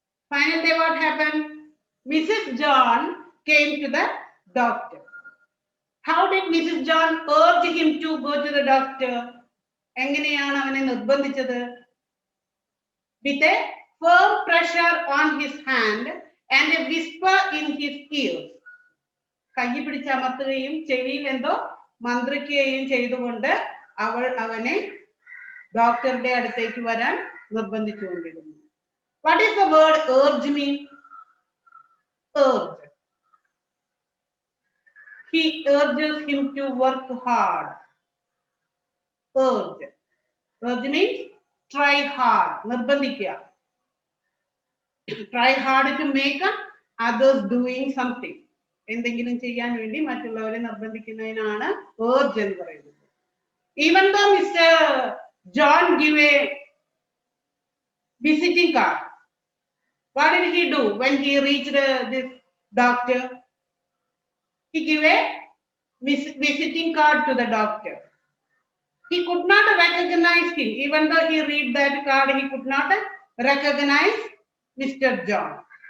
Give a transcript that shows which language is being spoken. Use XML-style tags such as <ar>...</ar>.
<en>Final day, what happened? Mrs. John came to the doctor. How did Mrs. John urge him to go to the doctor?</en> <ml>എങ്ങനെയാണ് അവനെ നിർബന്ധിച്ചത്?</ml> <en>With a firm pressure on his hand and a whisper in his ears.</en> <ml>കൈ പിടിച്ചമർത്തുകയും ചെവിയിൽ എന്തോ മന്ത്രിക്കുകയും ചെയ്തുകൊണ്ട് അവനെ ഡോക്ടറുടെ അടുത്തേക്ക് വരാൻ നിർബന്ധിച്ചുകൊണ്ടിരുന്നു.</ml> <en>What is the word urge mean? Urge. He urges him to work hard. Urge. Urge means try hard.</en> <ml>നിർബന്ധിക്കുക.</ml> <en>Try hard to make others doing something.</en> <ml>എന്തെങ്കിലും ചെയ്യാൻ വേണ്ടി മറ്റുള്ളവരെ നിർബന്ധിക്കുന്നതിനാണ് urge എന്ന് പറയുന്നത്.</ml> <en>Even though Mr. John gave a visiting card, what did he do when he reached this doctor? He gave a visiting card to the doctor. He could not recognize him. Even though he read that card, he could not recognize Mr. John.</en>